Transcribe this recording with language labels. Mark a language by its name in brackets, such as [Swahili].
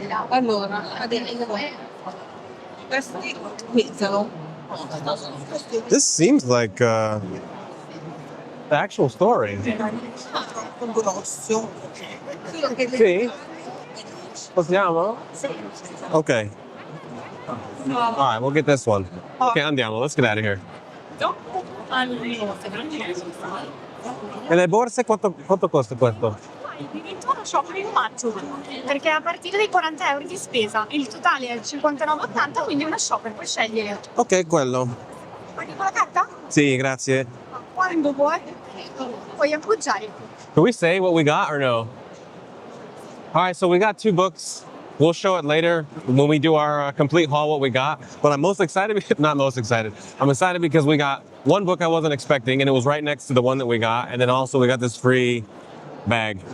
[Italian] Allora, adesso questi iniziano. [English] this seems like the actual story. [Italian] Grosso. Sì. Possiamo? Okay. [English] All right, we'll get this one. Okay, andiamo. Let's get out of here. [Italian] E le borse quanto costa questo? Addirittura shopper in maggio, perché a partire dai 40 euro di spesa il totale è 59,80, quindi una shopper puoi scegliere. Ok, quello. Paghi con la carta? Sì, grazie. Quando vuoi, puoi appoggiare. [English] Can we say what we got or no? All right, so we got 2 books. We'll show it later when we do our complete haul what we got. But I'm most excited, not most excited. I'm excited because we got one book I wasn't expecting, and it was right next to the one that we got. And then also we got this free bag,